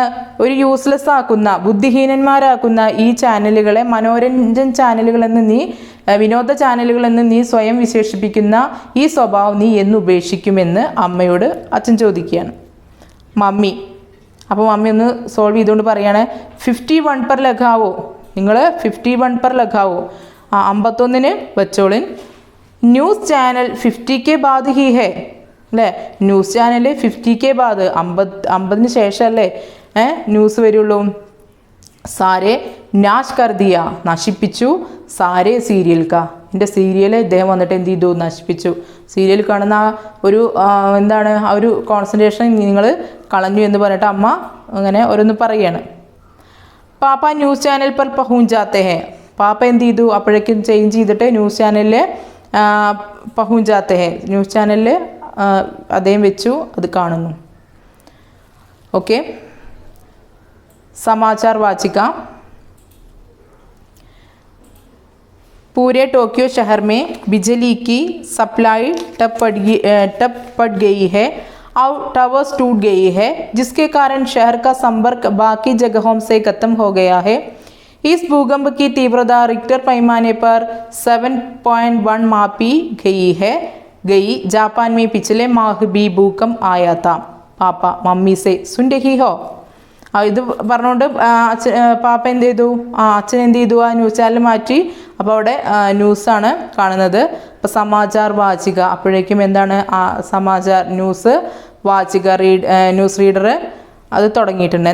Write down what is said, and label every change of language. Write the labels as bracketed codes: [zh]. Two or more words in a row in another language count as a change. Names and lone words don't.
[ml] ഒരു യൂസ്ലെസ് ആക്കുന്ന ബുദ്ധിഹീനന്മാരാക്കുന്ന ഈ ചാനലുകളെ മനോരഞ്ജൻ ചാനലുകളെന്ന് നീ വിനോദ ചാനലുകളെന്ന് നീ സ്വയം വിശേഷിപ്പിക്കുന്ന ഈ സ്വഭാവം നീ എന്ന് ഉപേക്ഷിക്കുമെന്ന് അമ്മയോട് അച്ഛൻ ചോദിക്കുകയാണ്. മമ്മി അപ്പോൾ മമ്മി ഒന്ന് സോൾവ് ചെയ്തുകൊണ്ട് പറയുകയാണ് [hi] 51 पर लगाओ. [ml] നിങ്ങൾ [hi] 51 पर लगाओ [ml] 51 വെച്ചോളിൻ. ന്യൂസ് ചാനൽ [hi] 50 के बाद ही है [ml] അല്ലേ, ന്യൂസ് ചാനൽ [hi] 50 के बाद [ml] 50 ശേഷമല്ലേ ന്യൂസ് വരുള്ളൂ. [hi] सारे नाश कर दिया നശിപ്പിച്ചു. सारे सीरियल का [ml] എൻ്റെ സീരിയൽ ഇദ്ദേഹം വന്നിട്ട് എന്ത് ചെയ്തു? നശിപ്പിച്ചു. സീരിയൽ കാണുന്ന ഒരു എന്താണ് ആ ഒരു കോൺസെൻട്രേഷൻ നിങ്ങൾ കളഞ്ഞു എന്ന് പറഞ്ഞിട്ട് അമ്മ അങ്ങനെ ഓരോന്ന് പറയാണ്. [hi] पापा न्यूज़ चैनल पर पहुंच जाते हैं. [ml] പാപ്പ എന്ത് ചെയ്തു? അപ്പോഴേക്കും ചേഞ്ച് ചെയ്തിട്ട് ന്യൂസ് ചാനലിൽ [hi] पहुंच जाते हैं [ml] ന്യൂസ് ചാനലിൽ അദ്ദേഹം വെച്ചു, അത് കാണുന്നു. ഓക്കെ, [hi] समाचार वाचिका. पूरे टोक्यो शहर में बिजली की सप्लाई ठप पड़ गई है और टावर्स टूट गई है, जिसके कारण शहर का संपर्क बाकी जगहों से खत्म हो गया है. इस भूकंप की तीव्रता रिक्टर पैमाने पर 7.1 मापी गई. जापान में पिछले माह भी भूकंप आया था. पापा मम्मी से सुन रही हो? [ml] ഇത് പറഞ്ഞുകൊണ്ട് പാപ്പ എന്ത് ചെയ്തു? അച്ഛൻ എന്ത് ചെയ്തു? ആ ന്യൂസ് ചാനൽ മാറ്റി. അപ്പോൾ അവിടെ ന്യൂസാണ് കാണുന്നത്. അപ്പോൾ [hi] समाचार वाचिका [ml] അപ്പോഴേക്കും എന്താണ് സമാചാർ ന്യൂസ് വാചിക [en] news reader [ml] അത് തുടങ്ങിയിട്ടുണ്ട്.